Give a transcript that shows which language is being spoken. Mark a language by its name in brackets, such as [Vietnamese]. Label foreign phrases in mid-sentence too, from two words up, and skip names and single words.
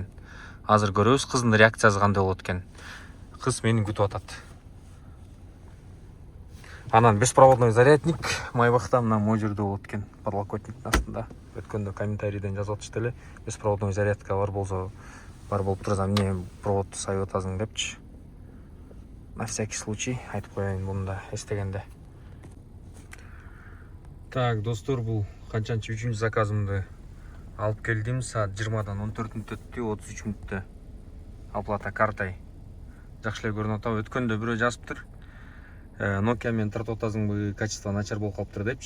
[Kyrgyz] Азыр көрөбүз кыздын реакциясы кандай болот экен. Кыз мени күтүп атат. Анан [Russian] беспроводной зарядник [Kyrgyz] майбакта мына могу жерде болот экен, подлокотниктин астында. Өткөндө комментарийден жазып атышты эле, [Russian] беспроводной зарядка [Kyrgyz] бар болсо бар болуп турса эмне проводду сайып атасың депчи. [Russian] На всякий случай [Kyrgyz] айтып коеюн муну да эстегенде. Так, достор, бул канчанчы 3-чү заказымды алып келдим. Саат 20-дан 14 өттү, 33 мүнөттө оплата картай. Жакшы эле көрүнүп атабы. Өткөндө бирөө жазыптыр. Nokia мен тартып атасыңбы, качество начар болуп калыптыр депчи.